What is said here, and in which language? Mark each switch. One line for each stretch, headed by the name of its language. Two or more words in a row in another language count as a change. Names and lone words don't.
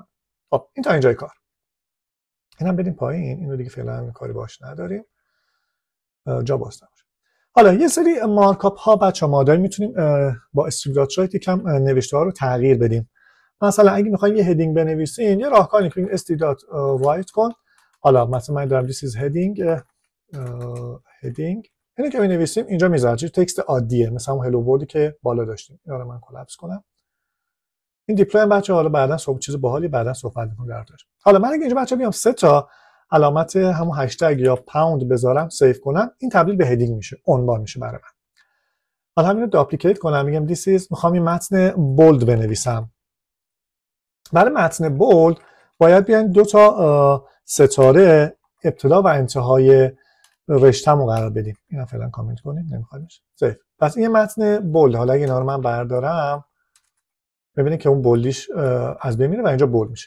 Persian: خب این تا اینجای کار. اینم بدیم پایین، اینو دیگه فعلا کاری باش نداریم، جا باز نمیشه. حالا یه سری مارکاپ ها بچه‌ها ما داریم، میتونیم با استریپ.write یکم نوشته ها رو تغییر بدیم. مثلا اگه میخوایم یه هدینگ بنویسین، یه راهکاری که st.write کن. حالا مثلا من دارم
English: this is heading
Persian: اینو که می‌نویسیم اینجا میذاره تکست عادیه، مثلا اون
English: hello world
Persian: که بالا داشتیم. اینا رو من کلاپس کنم. این دیپلوی بچه‌ها حالا بعداً چیز باحالی بعداً صحبت می‌کنم درش. حالا من اگه اینجا بچه‌ها بیام 3 تا علامت همون هشتگ یا پاوند بذارم، سیو کنم، این تبدیل به هدینگ میشه، عنوان میشه برای من. حالا همین رو داپلیکیت کنم، میگم
English: this is،
Persian: میخوام این متن بولد بنویسم. برای متن بولد باید بیاین 2 تا ستاره ابتدا و انتهای رشته‌مو قرار بدیم. اینا فعلا کامنت کنیم، نمیخوامش. سیو. پس این متن بولد، حالا اگه اینا رو من بردارم ببینید که اون بولدیش از بین میره و اینجا بولد میشه.